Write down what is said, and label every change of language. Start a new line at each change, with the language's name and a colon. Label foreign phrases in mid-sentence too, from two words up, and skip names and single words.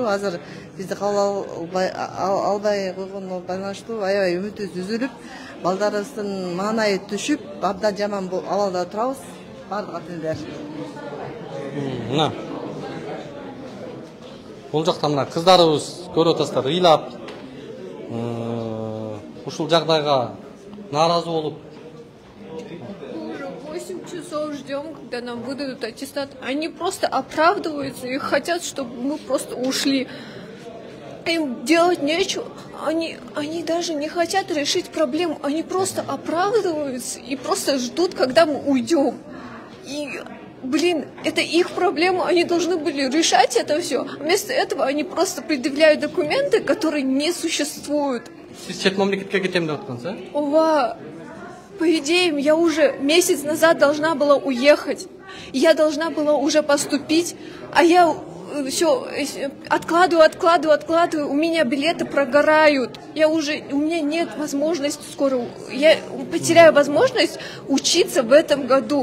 Kyrgyz: Азыр бизди кабыл албай койгонго байланыштуу аябай үмүтүбүз үзүлүп, балдарыбыздын маанайы түшүп, абдан жаман абалда турабыз бардык ата-энелер. Мына бул жакта мына кыздарыбыз көрүп атасыздар, ыйлап, ушул жагдайга нааразы болуп.
Russian: 8 часов ждем, когда нам выдадут аттестат. Они просто оправдываются и хотят, чтобы мы просто ушли. Им делать нечего. Они даже не хотят решить проблему. Они просто оправдываются и просто ждут, когда мы уйдем. И блин, это их проблема, они должны были решать это все. Вместо этого они просто предъявляют документы, которые не существуют.
Kyrgyz: Сиз чет мамлекетке кетем деп аткансыз, а? Ова,
Russian: по идее, я уже месяц назад должна была уехать. Я должна была уже поступить, а я все откладываю, у меня билеты прогорают. У меня нет возможности скоро, я потеряю возможность учиться в этом году.